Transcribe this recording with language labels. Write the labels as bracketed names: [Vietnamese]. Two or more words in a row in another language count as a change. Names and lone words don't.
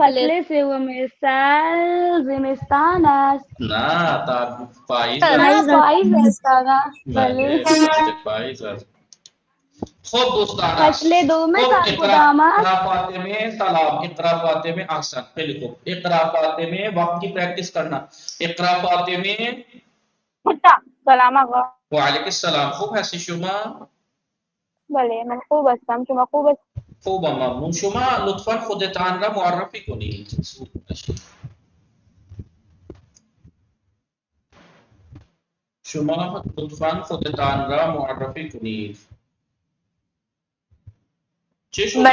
[Persian] فصل سوم سال زمستان است نه تا پاییز پاییز است آقا بله بله فصل پاییز است خب دوستان فصل دوم خب سال کدام است اقرا فاطمه سلام اقرا فاطمه احسن خیلی خوب اقرا فاطمه [Urdu] وقت کی پریکٹس کرنا [Persian] اقرا فاطمه سلام آقا. وعلیکم السلام خوب هستی شما بله من خوب هستم. شما خوب هست؟ خوبم ممنون شما لطفا خودتان را معرفی کنید شما لطفا خودتان را معرفی کنید چه شد